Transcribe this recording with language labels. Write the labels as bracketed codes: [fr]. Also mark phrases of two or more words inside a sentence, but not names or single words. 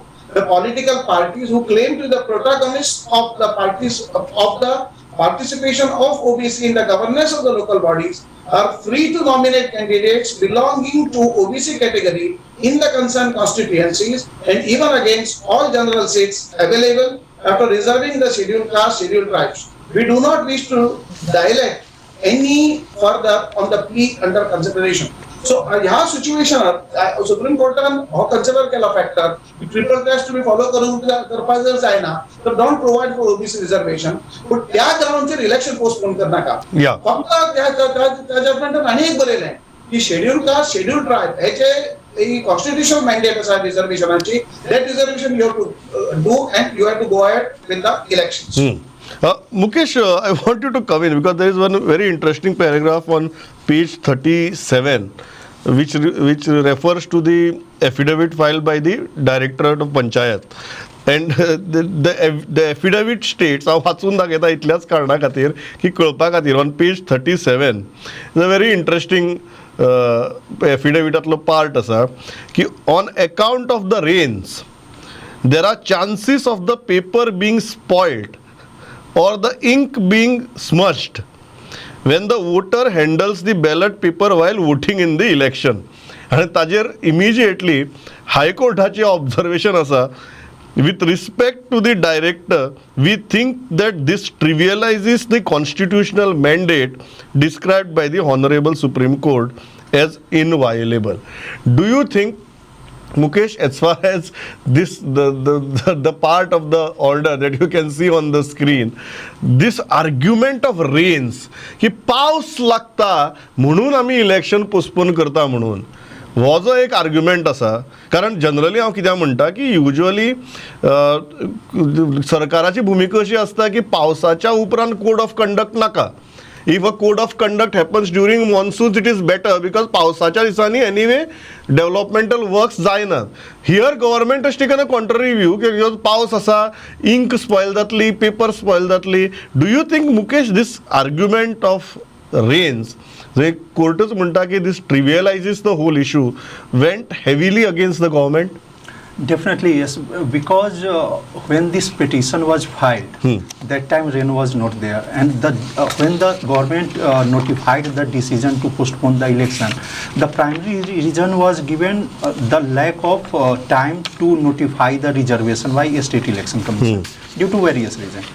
[en] The political parties who claim to be the protagonists of the parties of the participation of OBC in the governance of the local bodies are free to nominate candidates belonging to OBC category in the concerned constituencies and even against all general seats available after reserving the scheduled caste, scheduled tribes. We do not wish to dilate any further on the plea under consideration. [kok] So ह्या सिच्युएशनात सुप्रीम कोर्टान हो कन्सिडर केला [en] factor triple test [kok] तुम्ही फॉलो करून करपाक जर जायना तर [en] don't provide for OBC reservation [kok] पण त्या ग्राउंडचेर [en] election postpone [kok] करनाका फक्त त्या जजमेंटान आनी एक बरयलें की [en] schedule caste schedule tribe [kok] हेचे [en] constitutional mandate [kok] आसा रिझर्वेशनाची [en] that reservation you have to do and you have to go ahead with the elections. Mukesh, I want you to come in because there is one very interesting paragraph on page 37 which refers to the affidavit filed by the Directorate of Panchayat. And the affidavit states, [kok] हांव वाचून दाखयता इतल्याच कारणा खातीर की कळपा खातीर [en] on page 37 is a very interesting [kok] affidavitaतलो पार्ट आसा की [en] on account of the rains there are chances of the paper being spoiled or the ink being smudged when the voter handles the ballot paper while voting in the election. [kok] आणि ताजेर [en] immediately High Courtaचे observation आसा with respect to the director we think that this trivializes the constitutional mandate described by the Honorable Supreme Court as inviolable. Do you think, Mukesh, as far as this the part of the order that you can see on the screen, this argument of rains [kok] की पावस लागता म्हणून आमी इलेक्शन पोस्टपोन करता म्हणून हो जो एक आर्ग्युमेंट आसा कारण जनरली हांव कित्याक म्हणटा की युजली सरकाराची भुमिका अशी आसता की पावसाच्या उपरांत [en] code of conduct [kok] नाका. [en] If a code of conduct happens during monsoons, it is better because [kok] पावसाच्या दिसांनी [en] anyway developmental works जायना. Here government has taken a contrary view [kok] की पावस आसा [en] ink spoil जातली paper spoil जातली. Do you think, Mukesh, this argument of rains [kok] जे कोर्टच म्हणटा की [en] this trivializes the whole issue went heavily against the government? Definitely yes, because when this petition was filed, that time rain was not there, and when the government notified the decision to postpone the election, the primary reason was given the lack of time to notify the reservation by State Election Commission due to various reasons.